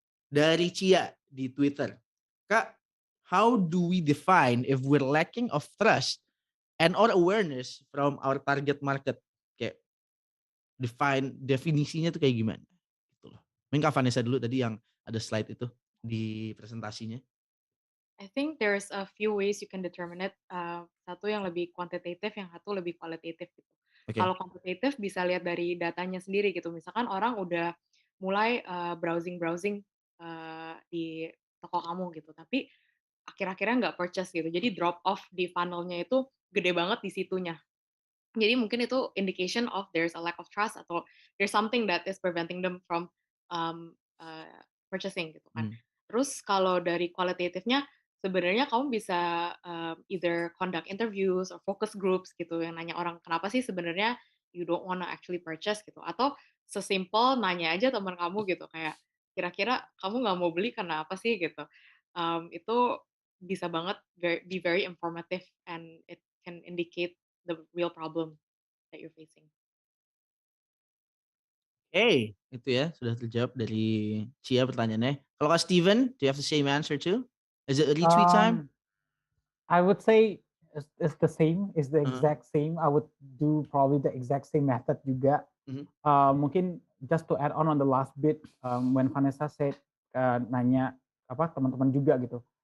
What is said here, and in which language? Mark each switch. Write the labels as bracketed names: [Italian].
[Indonesian] Dari Cia di Twitter, Kak, [English] how do we define if we're lacking of trust and or awareness from our target market? [Indonesian] Kayak definisinya tuh kayak gimana? Gitu loh. Mungkin Kak Vanessa dulu tadi yang ada slide itu di presentasinya. [English] I think there's a few ways you can determine it. [Indonesian] Satu yang lebih kuantitatif, yang satu lebih kualitatif gitu. [English] Okay. [Indonesian] Kalau kuantitatif bisa lihat dari datanya sendiri gitu. Misalkan orang udah mulai browsing di toko kamu gitu, tapi akhir-akhirnya nggak purchase gitu. Jadi drop off di funnelnya itu gede banget di situnya. Jadi mungkin itu [English] indication of there's a lack of trust atau there's something that is preventing them from purchasing gitu kan. [Indonesian] Terus kalau dari kualitatifnya sebenarnya kamu bisa [English] either conduct interviews or focus groups [Indonesian] gitu yang nanya orang kenapa sih sebenarnya [English] you don't wanna actually purchase [Indonesian] gitu, atau sesimpel nanya aja teman kamu gitu kayak kira-kira kamu nggak mau beli karena apa sih gitu. Itu bisa banget [English] be very informative and it can indicate the real problem that you're facing. [Indonesian] Hey, itu ya sudah terjawab dari Cia pertanyaannya. Kalau Kak Steven, [English] do you have the same answer too? Is it a retweet time? I would say it's the same, it's the Uh-huh. exact same. I would do probably the exact same method juga. Mhm. Mungkin just to add on the last bit, when Vanessa said [Indonesian] nanya apa teman-teman juga gitu.